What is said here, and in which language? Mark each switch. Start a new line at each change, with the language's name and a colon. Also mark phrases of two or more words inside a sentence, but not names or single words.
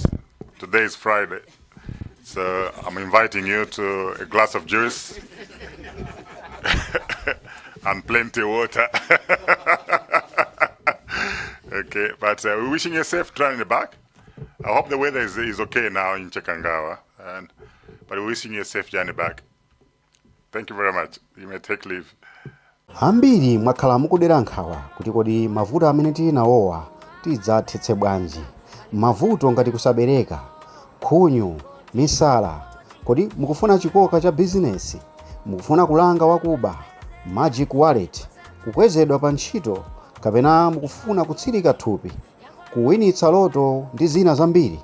English: Today is Friday, so I'm inviting you to a glass of juice and plenty of water. Okay, but we're wishing you a safe journey back. I hope the weather is okay now in Chikangawa, but we're wishing you a safe journey back. Thank you very much. You may take leave.
Nyanja: Ambiri mwakhala mukudera nkhawa kuti kodi mavuto amene tili nawowa tidzathetse bwanji. Mavuto ngati kusabereka, khunyu, misala, kodi mukufuna chikoka cha bizinesi, mukufuna kulanga wakuba,
English: magic wallet,
Nyanja: kukwezedwa pa ntchito, kapena mukufuna kutsirika thupi, kuwinitsa loto ndi zina zambiri.